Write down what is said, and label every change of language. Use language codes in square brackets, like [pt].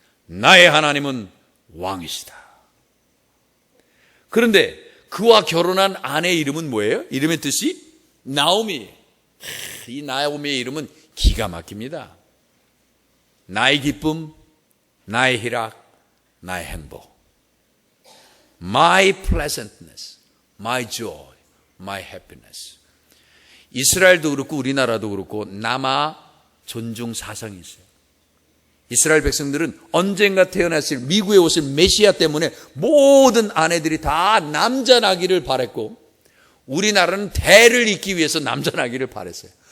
[ko] 나의 하나님은 왕이시다. 그런데 그와 결혼한 아내의 이름은 뭐예요? 이름의 뜻이 나오미. 이 나오미의 이름은 기가 막힙니다. 나의 기쁨, 나의 희락, 나의 행복. [en] My pleasantness, my joy, my happiness. [ko] 이스라엘도 그렇고 우리나라도 그렇고 남아 존중 사상이 있어요. 이스라엘 백성들은 언젠가 태어나실 미국에 오실 메시아 때문에 모든 아내들이 다 남자 나기를 바랬고 우리나라는 대를 잇기 위해서 남자 나기를 바랬어요.